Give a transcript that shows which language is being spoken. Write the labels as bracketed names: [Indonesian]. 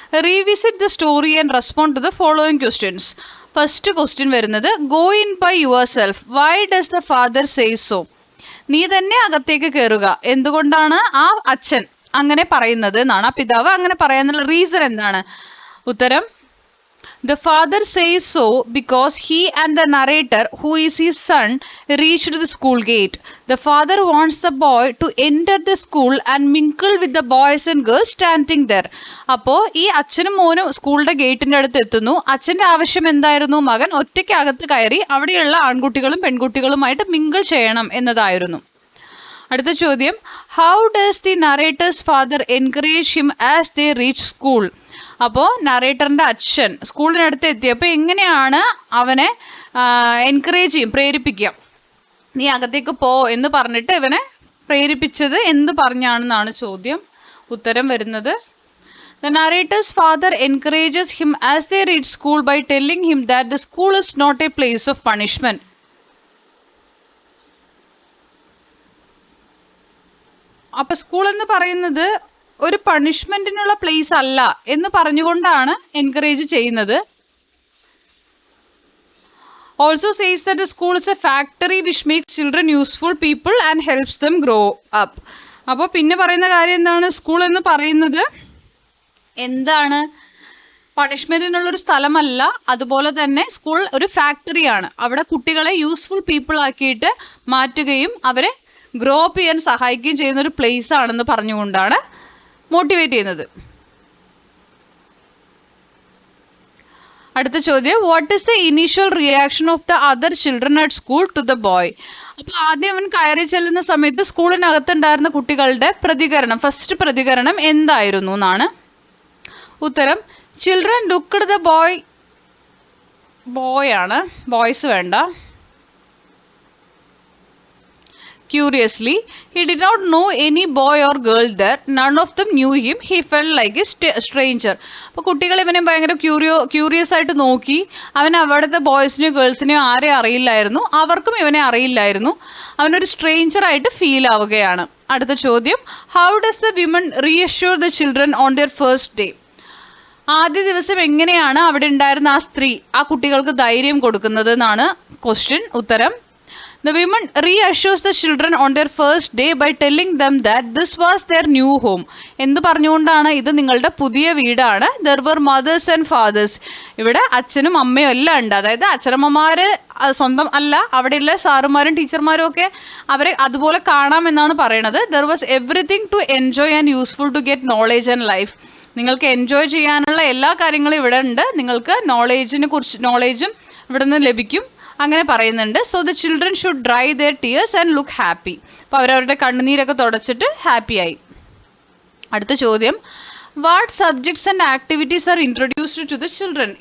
[English] Revisit the story and respond to the following questions. First question വരുന്നത്, go in by yourself, why does the father say so? [Malayalam] നീ തന്നെ അകത്തേക്ക് കയറുക, എന്തുകൊണ്ടാണ് ആ അച്ഛൻ അങ്ങനെ പറയുന്നത് എന്നാണ്, ആ പിതാവ് അങ്ങനെ പറയാനുള്ള റീസൺ എന്താണ്? [English] ഉത്തരം, the father says so because he and the narrator, who is his son, reached the school gate. The father wants the boy to enter the school and mingle with the boys and girls standing there. [Malayalam] അപ്പോൾ ഈ അച്ഛനും മോനും സ്കൂളിൻ്റെ ഗേറ്റിൻ്റെ അടുത്ത് എത്തുന്നു. അച്ഛൻ്റെ ആവശ്യം എന്തായിരുന്നു? മകൻ ഒറ്റയ്ക്ക് അകത്ത് കയറി അവിടെയുള്ള ആൺകുട്ടികളും പെൺകുട്ടികളുമായിട്ട് മിങ്കിൾ ചെയ്യണം എന്നതായിരുന്നു. അടുത്ത ചോദ്യം, [English] How does the narrator's father encourage him as they reach school? [Malayalam] അപ്പോൾ നറേറ്ററിൻ്റെ അച്ഛൻ സ്കൂളിനടുത്ത് എത്തിയപ്പോൾ എങ്ങനെയാണ് അവനെ എൻകറേജ് ചെയ്യും, പ്രേരിപ്പിക്കുക? നീ അകത്തേക്ക് പോ എന്ന് പറഞ്ഞിട്ട് ഇവനെ പ്രേരിപ്പിച്ചത് എന്ത് പറഞ്ഞാണെന്നാണ് ചോദ്യം. ഉത്തരം വരുന്നത്, [English] the narrator's father encourages him as they reach school by telling him that the school is not a place of punishment. [Malayalam] അപ്പോൾ സ്കൂൾ എന്ന് പറയുന്നത് ഒരു പണിഷ്മെൻറ്റിനുള്ള പ്ലേസ് അല്ല എന്ന് പറഞ്ഞുകൊണ്ടാണ് എൻകറേജ് ചെയ്യുന്നത്. [English] Also says that the school is a factory which makes children useful people and helps them grow up. [Malayalam] അപ്പോൾ പിന്നെ പറയുന്ന കാര്യം എന്താണ്? സ്കൂൾ എന്ന് പറയുന്നത് എന്താണ്? പണിഷ്മെൻറ്റിനുള്ളൊരു സ്ഥലമല്ല. അതുപോലെ തന്നെ സ്കൂൾ ഒരു ഫാക്ടറിയാണ്. അവിടെ കുട്ടികളെ യൂസ്ഫുൾ പീപ്പിൾ ആക്കിയിട്ട് മാറ്റുകയും അവരെ ഗ്രോ അപ്പ് ചെയ്യാൻ സഹായിക്കുകയും ചെയ്യുന്ന ഒരു പ്ലേസ് ആണെന്ന് പറഞ്ഞുകൊണ്ടാണ് മോട്ടിവേറ്റ് ചെയ്യുന്നത്. അടുത്ത ചോദ്യം, [English] What is the initial reaction of the other children at school to the boy? [Malayalam] അപ്പോൾ ആദ്യം അവൻ കയറി ചെല്ലുന്ന സമയത്ത് സ്കൂളിനകത്തുണ്ടായിരുന്ന കുട്ടികളുടെ പ്രതികരണം, ഫസ്റ്റ് പ്രതികരണം എന്തായിരുന്നു എന്നാണ്. [English] ഉത്തരം, children looked the boy [Malayalam] ആണ്, ബോയ്സ് വേണ്ട. [English] Curiously, he did not know any boy or girl there. None of them knew him. He felt like a stranger. [Malayalam] അപ്പോൾ കുട്ടികൾ ഇവനെ ഭയങ്കര ക്യൂരിയസ് ആയിട്ട് നോക്കി. അവൻ അവിടുത്തെ ബോയ്സിനെയോ ഗേൾസിനെയോ ആരെയും അറിയില്ലായിരുന്നു, അവർക്കും ഇവനെ അറിയില്ലായിരുന്നു. അവനൊരു സ്ട്രേഞ്ചർ ആയിട്ട് ഫീൽ ആവുകയാണ്. അടുത്ത ചോദ്യം, [English] How does the women reassure the children on their first day? [Malayalam] ആദ്യ ദിവസം എങ്ങനെയാണ് അവിടെ ഉണ്ടായിരുന്ന ആ സ്ത്രീ ആ കുട്ടികൾക്ക് ധൈര്യം കൊടുക്കുന്നത് എന്നാണ് ക്വസ്റ്റ്യൻ. [English] ഉത്തരം, the women reassures the children on their first day by telling them that this was their new home. [Malayalam] എന്ത് പറഞ്ഞുകൊണ്ടാണ്? ഇത് നിങ്ങളുടെ പുതിയ വീടാണ്. [English] there were mothers and fathers. [Malayalam] ഇവിടെ അച്ഛനും അമ്മയും എല്ലാം ഉണ്ട്. അതായത് അച്ഛനമ്മമാർ സ്വന്തം അല്ല, അവിടെയുള്ള സാറുമാരും ടീച്ചർമാരും ഒക്കെ അവരെ അതുപോലെ കാണാമെന്നാണ് പറയണത്. [English] there was everything to enjoy and useful to get knowledge and life. [Malayalam] നിങ്ങൾക്ക് എൻജോയ് ചെയ്യാനുള്ള എല്ലാ കാര്യങ്ങളും ഇവിടെ ഉണ്ട്. നിങ്ങൾക്ക് നോളേജും ഇവിടെ നിന്ന് ലഭിക്കും അങ്ങനെ പറയുന്നുണ്ട്. [English] So the children should dry their tears and look happy. [Malayalam] അപ്പോൾ അവരവരുടെ കണ്ണുനീരൊക്കെ തുടച്ചിട്ട് ഹാപ്പിയായി. അടുത്ത ചോദ്യം, [English] What subjects and activities are introduced to the children?